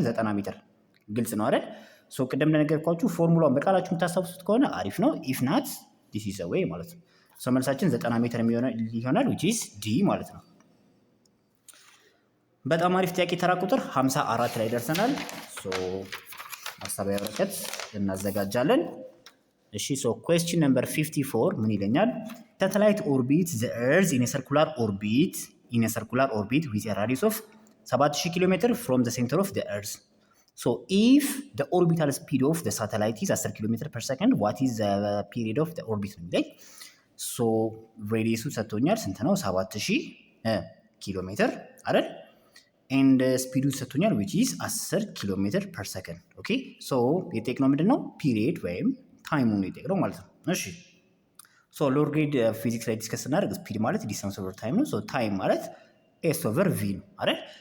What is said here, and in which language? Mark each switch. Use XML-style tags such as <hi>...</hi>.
<am>90 ሜትር። ግልጽ ነው አይደል? ሶ ቅድም እንደነገርኳችሁ ፎርሙላውን በቃላችሁ የምታስታውሱት ከሆነ አሪፍ ነው።</am> <en>ኢፍ ናት ዲስ ኢዝ ዌይ</en> <am>ማለት ነው። ሶ መልሳችን 90 ሜትር ይሆናል which is ዲ ማለት ነው። በጣም አሪፍ ጥያቄ። ተራ ቁጥር 54 ላይ ደርሰናል። ሶ ማሳቢያ ወረቀት እናዘጋጃለን። እሺ ሶ</am> <en>question number 54</en> <am>ምን ይለኛል?</am> <en>satellite orbits the earth in a circular orbit with a radius of 7000 km from the center of the earth. So if the orbital speed of the satellite is 10 km per second, what is the period of the orbit?</en> <am>So radius ሰጥቶኛል ስንት ነው? 7000 ኪሎ ሜትር አይደል? ኤንድ ስፒዱ ሰጥቶኛል which is 10 ኪሎ ሜትር ፐር ሰከንድ። ኦኬ ሶ የጠየቅነው ምንድነው ፒሪየድ ወይም ታይሙን የጠየቅነው ማለት ነው። እሺ ሶ ሎወር ግሬድ ፊዚክስ ላይ ዲስከስ ስናደርግ ስፒድ ማለት ዲስታንስ ኦቨር ታይም ነው። ሶ ታይም ማለት ኤስ ኦቨር ቪ ነው አይደል?</am>